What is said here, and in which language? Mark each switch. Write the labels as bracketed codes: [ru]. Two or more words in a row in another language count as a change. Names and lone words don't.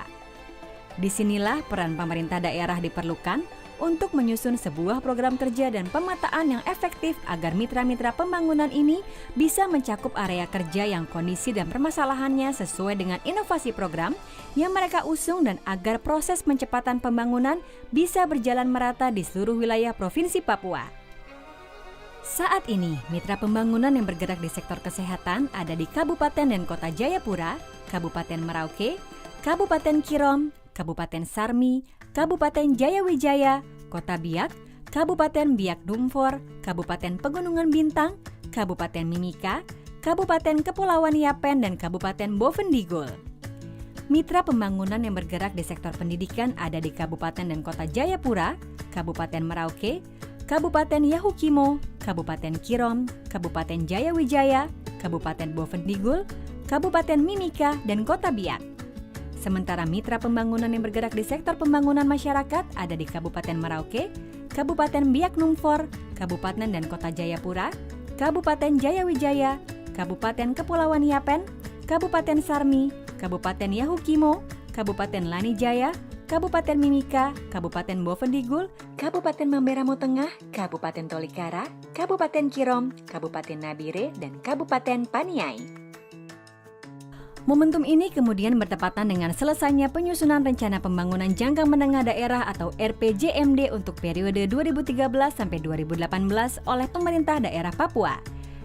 [id] Disinilah peran pemerintah daerah diperlukan untuk menyusun sebuah program kerja dan pemetaan yang efektif agar mitra-mitra pembangunan ini bisa mencakup area kerja yang kondisi dan permasalahannya sesuai dengan inovasi program yang mereka usung dan agar proses pencepatan pembangunan bisa berjalan merata di seluruh wilayah Provinsi Papua. Saat ini, mitra pembangunan yang bergerak di sektor kesehatan ada di Kabupaten dan Kota Jayapura, Kabupaten Merauke, Kabupaten Kirom, Kabupaten Sarmi, Kabupaten Jayawijaya, Kota Biak, Kabupaten Biak Numfor, Kabupaten Pegunungan Bintang, Kabupaten Mimika, Kabupaten Kepulauan Yapen, dan Kabupaten Bovendigul. Mitra pembangunan yang bergerak di sektor pendidikan ada di Kabupaten dan Kota Jayapura, Kabupaten Merauke, Kabupaten Yahukimo, Kabupaten Kirom, Kabupaten Jayawijaya, Kabupaten Bovendigul, Kabupaten Mimika, dan Kota Biak. Sementara mitra pembangunan yang bergerak di sektor pembangunan masyarakat ada di Kabupaten Merauke, Kabupaten Biak Numfor, Kabupaten dan Kota Jayapura, Kabupaten Jayawijaya, Kabupaten Kepulauan Yapen, Kabupaten Sarmi, Kabupaten Yahukimo, Kabupaten Lanijaya, Kabupaten Mimika, Kabupaten Bovendigul, Kabupaten Mamberamo Tengah, Kabupaten Tolikara, Kabupaten Kirom, Kabupaten Nabire, dan Kabupaten Paniai. Momentum ini kemudian bertepatan dengan selesainya penyusunan Rencana Pembangunan Jangka Menengah Daerah atau RPJMD untuk periode 2013 sampai 2018 oleh pemerintah daerah Papua.